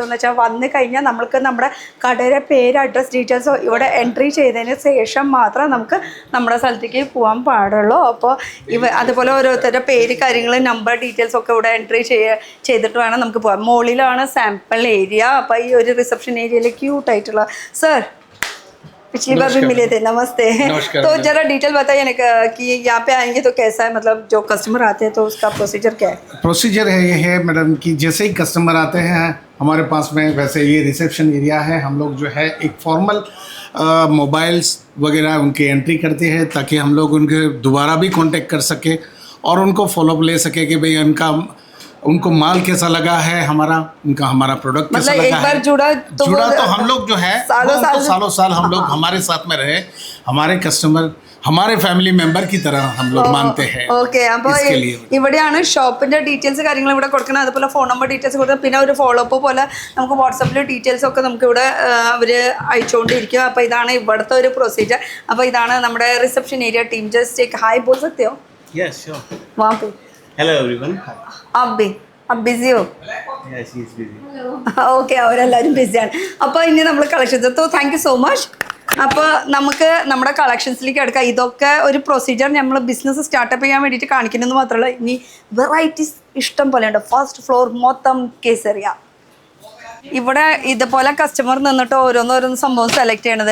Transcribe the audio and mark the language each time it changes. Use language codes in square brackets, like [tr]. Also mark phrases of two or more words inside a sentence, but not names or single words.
[ml] എന്ന് വെച്ചാൽ വന്നു കഴിഞ്ഞാൽ നമ്മൾക്ക് നമ്മുടെ കടയുടെ പേര്, അഡ്രസ് ഡീറ്റെയിൽസോ ഇവിടെ എൻട്രി ചെയ്തതിന് ശേഷം മാത്രം നമുക്ക് നമ്മുടെ സ്ഥലത്തേക്ക് പോകാൻ പാടുള്ളൂ. അപ്പോൾ അതുപോലെ ഓരോരുത്തരുടെ പേര്, കാര്യങ്ങൾ, നമ്പർ, ഡീറ്റെയിൽസ് ഒക്കെ ഇവിടെ എൻട്രി ചെയ്തിട്ട് വേണം നമുക്ക് പോകാം. മുകളിലാണ് [en] sample area. [ml] അപ്പോൾ ഈ ഒരു റിസപ്ഷൻ ഏരിയയിൽ ക്യൂട്ടായിട്ടുള്ള [hi] सर पिछली बार भी मिले थे, नमस्ते। तो जरा डिटेल बताइए ना कि यहाँ पे आएंगे तो कैसा है, मतलब जो कस्टमर आते हैं तो उसका प्रोसीजर क्या है? प्रोसीजर ये है मैडम कि जैसे ही कस्टमर आते हैं हमारे पास में, वैसे ये [en] reception area [hi] है। हम लोग जो है एक [en] formal mobiles [hi] वगैरह उनकी एंट्री करते हैं ताकि हम लोग उनके दोबारा भी कांटेक्ट कर सके और उनको फॉलोअप ले सके कि भाई उनका उनको माल कैसा लगा है हमारा, उनका हमारा प्रोडक्ट कैसा मतलब एक लगा बार है। जुड़ा तो हम लोग जो है सालों साल हम लोग हमारे साथ में रहे, हमारे कस्टमर हमारे [en] family member [hi] की तरह हम लोग मानते हैं। [ml] ഓക്കെ, അപ്പോൾ ഇവിടെയാണ് ഷോപ്പിന്റെ ഡീറ്റെയിൽസ് കാര്യങ്ങൾ ഇവിടെ കൊടുക്കണം. അതുപോലെ [en] phone number details [ml] കൊടുക്കണം. പിന്നെ ഒരു [en] follow up [ml] പോലെ നമുക്ക് വാട്സാപ്പിൽ ഡീറ്റെയിൽസ് ഒക്കെ നമുക്ക് ഇവിടെ അവർ അയച്ചുകൊണ്ടിരിക്കും. അപ്പോൾ ഇതാണ് ഇവിടുത്തെ ഒരു പ്രൊസീജിയർ. അപ്പോൾ ഇതാണ് നമ്മുടെ [en] reception area team. [hi] ജസ്റ്റ് एक हाय बोल सकते हो? [en] Yes, sure. [hi] वहाँ पे [en] Hello everyone. [hi] आप बिजी हो? [en] Yeah, she is busy. [ml] ഓക്കെ, അവരെല്ലാവരും ബിസിയാണ്. അപ്പോൾ ഇനി നമ്മൾ കളക്ഷൻസ് [en] thank you so much. [ml] അപ്പോൾ നമുക്ക് നമ്മുടെ കളക്ഷൻസിലേക്ക് എടുക്കാം. ഇതൊക്കെ ഒരു പ്രൊസീജിയർ നമ്മൾ [en] business startup [ml] ചെയ്യാൻ വേണ്ടിയിട്ട് കാണിക്കുന്നത് മാത്രമല്ല, ഇനി വെറൈറ്റീസ് ഇഷ്ടം പോലെ ഉണ്ട്. [en] first floor [ml] മൊത്തം കേസറിയ. ഇവിടെ ഇതുപോലെ കസ്റ്റമർ നിന്നിട്ട് ഓരോന്നോരോന്ന് സംഭവം സെലക്ട് ചെയ്യണത്.